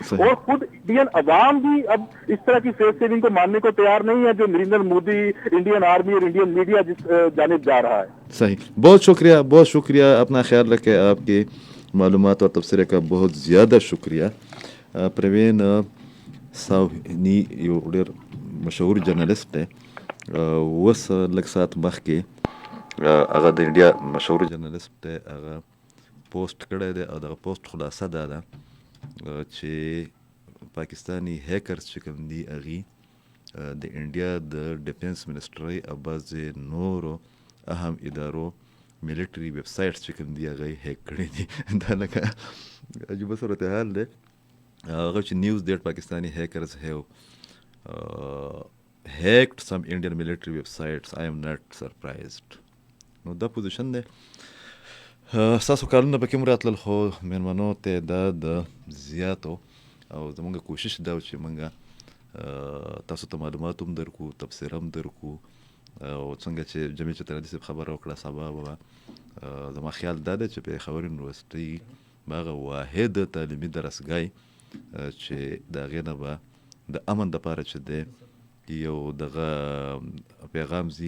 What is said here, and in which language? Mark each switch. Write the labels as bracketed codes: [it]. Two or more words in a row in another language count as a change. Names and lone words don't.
[ur] اور خود انڈین عوام بھی اب اس طرح کی [en] face saving [ur] کو ماننے کو تیار نہیں ہے جو نریندر مودی، [en] Indian army [ur] اور [en] Indian media [ur] جس جانب جا رہا ہے. صحیح. بہت شکریہ، بہت شکریہ. اپنا خیال رکھیں. آپ کی معلومات اور تبصرے کا بہت زیادہ شکریہ. [ps] پروین ساوینی یو ډېر مشهور جرنلسٹ دی. اوس لږ ساعت مخکې هغه د انډیا مشهور جرنلسٹ دی، هغه پوسټ کړی دی او دغه پوسټ خلاصه دا ده چې پاکستانی هیکرز چې کوم دي هغوی د انډیا د [en] defence ministry [ps] او بعضې نورو اهم ادارو [en] military websites [ps] چې کوم دي هغه یې هیک کړي دي. دا لکه عجیبه صورتحال دی. هغه چې [en] news that Pakistani hackers have hacked some Indian military websites. I am not surprised. [ps] نو دا پوزیشن دی. ستاسو کارونه به کوم راتلل، خو مېلمنو تعداد زیات او زمونږ کوشش دا و چې مونږ تاسو ته معلومات هم درکو، تبصره هم درکو، او څنګه چې جمیل چترالي صاحب خبره وکړه سبا به زما خیال دا دی چې په خبر یونیورسټۍ به هغه واحد تعلیمي درسګاه چې د هغې نه به د امن دپاره چې دی یو دغه پیغام زی.